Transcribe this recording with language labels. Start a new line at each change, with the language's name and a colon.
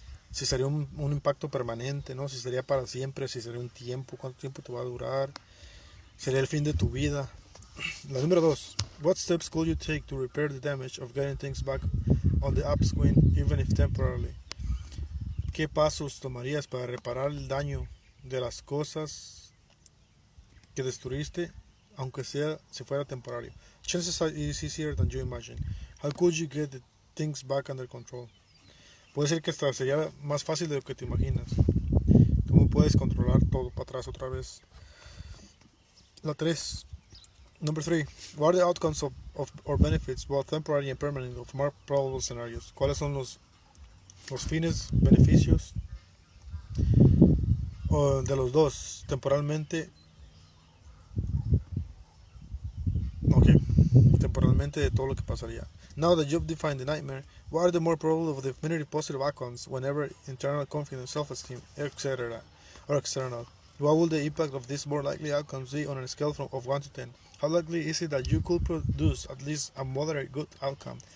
Spanish: Si sería un impacto permanente, ¿no? Si sería para siempre, si sería un tiempo, cuánto tiempo te va a durar, sería el fin de tu vida. La número 2.
English: What steps could you take to repair the damage of getting things back on the upswing, even if temporarily?
Spanish: ¿Qué pasos tomarías para reparar el daño de las cosas que destruiste, aunque si fuera temporario?
English: Chances are it is easier than you imagine. How could you get the things back under control?
Spanish: Puede ser que hasta sería más fácil de lo que te imaginas. ¿Cómo puedes controlar todo para atrás otra vez? La 3.
English: Number 3. What are the outcomes or benefits, both temporary and permanent, of more probable scenarios?
Spanish: ¿Cuáles son los fines, beneficios de los dos, temporalmente? Temporalmente de todo lo que pasaría.
English: Now that you've defined the nightmare, what are the more probable of the definitive positive outcomes whenever internal confidence, self-esteem, etc. or external? What will the impact of these more likely outcomes be on a scale of 1 to 10? How likely is it that you could produce at least a moderate good outcome?